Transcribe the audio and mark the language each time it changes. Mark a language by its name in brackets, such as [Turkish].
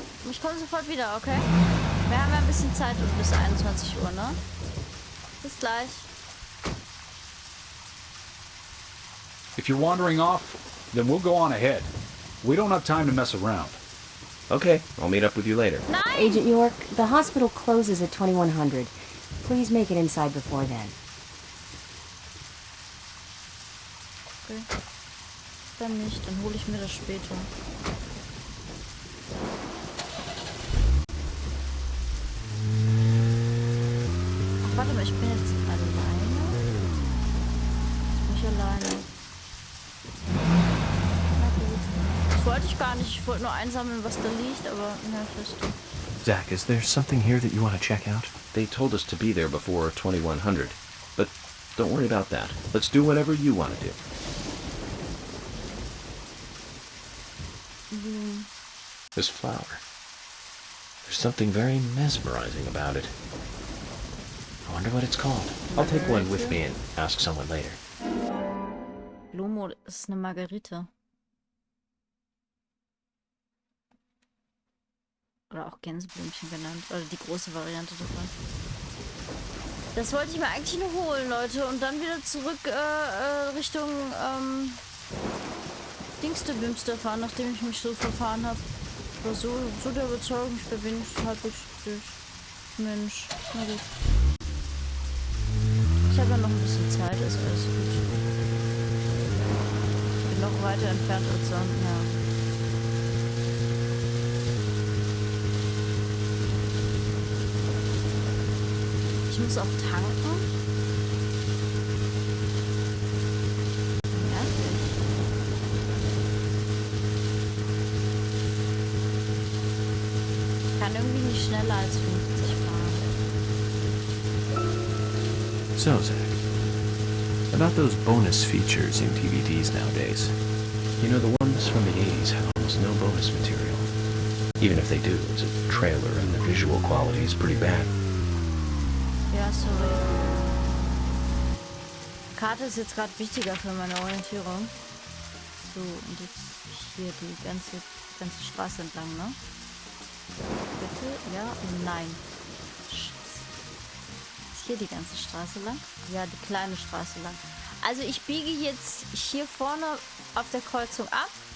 [German] Ich komme sofort wieder, okay? Wir haben ja ein bisschen Zeit bis 21 Uhr, ne? Bis gleich. [English] If you're wandering off, then we'll go on ahead. We don't have time to mess around. Okay, I'll meet up with you later. [German] Nein! [English] Agent York, the hospital closes at 2100. Please make it inside before then. Okay. [German] Dann nicht, dann hole ich mir das später. Ach, warte mal, ich bin jetzt alleine? Jetzt bin ich alleine. Na gut. Das wollte ich gar nicht. Ich wollte nur einsammeln, was da liegt, aber na, fest. [English] Zach, is there something here that you want to check out? They told us to be there before 2100, but don't worry about that. Let's do whatever you want to do. This flower. There's something very mesmerizing about it. I wonder what it's called. I'll take one with me and ask someone later. [German] Lomo ist eine Margarite. Oder auch Gänseblümchen genannt. Oder die große Variante davon. Das wollte ich mir eigentlich nur holen, Leute. Und dann wieder zurück Richtung Dingste-Bimste fahren, nachdem ich mich so verfahren habe. War so der Überzeugung, ich bin wenigstens halbwegs durch. Mensch, na gut. Ich habe ja noch ein bisschen Zeit, ist alles gut. Ich bin noch weiter entfernt als sonst, ja. Ich muss auch tanken. Nervig. Ich kann irgendwie nicht schneller als 50 fahren. [English] So, Zach, about those bonus features in DVDs nowadays. You know, the ones from the 80s have almost no bonus material. Even if they do, it's a trailer and the visual quality is pretty bad. [German] Ja, sorry. Karte ist jetzt gerade wichtiger für meine Orientierung. So, und jetzt hier die ganze Straße entlang, ne? Bitte? Ja? Nein. Ist hier die ganze Straße lang? Ja, die kleine Straße lang. Also ich biege jetzt hier vorne auf der Kreuzung ab.